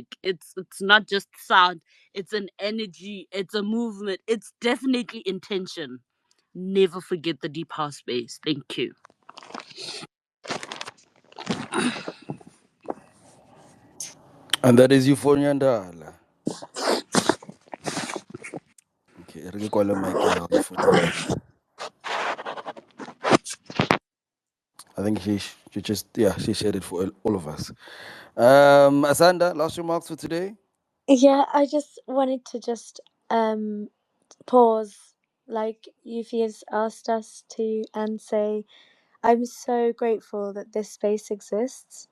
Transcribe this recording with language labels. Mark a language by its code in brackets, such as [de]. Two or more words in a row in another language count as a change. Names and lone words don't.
[en] It's not just sound. It's an energy. It's a movement. It's definitely intention. Never forget the deep house space. Thank you. And that is Euphonia Ndala. [st] Okay, re kwala mic ya hao, Euphonia. [en] I think she just, yeah, she shared it for all of us. Asanda, last remarks for today? Yeah, I just wanted to just pause, like Yuffie has asked us to, and say, I'm so grateful that this space exists.